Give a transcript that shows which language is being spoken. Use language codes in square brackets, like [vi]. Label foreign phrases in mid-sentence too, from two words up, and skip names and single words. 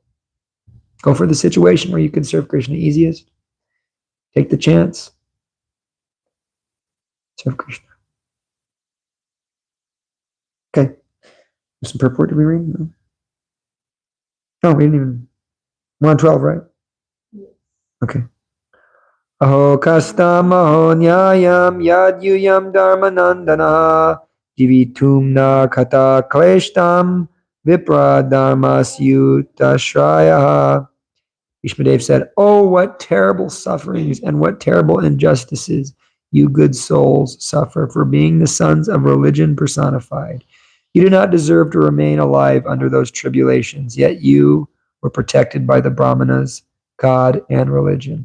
[en] Go for the situation where you can serve Krishna easiest. Take the chance. Serve Krishna. Okay. Some purport, did we read? No. Oh, we didn't even. We're on 12, right? Yes. Okay. [sa] Aho kastam aho nyayam yadyuyam dharmanandana divitum na kata kleshtam vipra dharmasyutashraya. [en] Ishmadev said, oh, what terrible sufferings and what terrible injustices you good souls suffer for being the sons of religion personified. You do not deserve to remain alive under those tribulations, yet you were protected by the Brahmanas, God, and religion.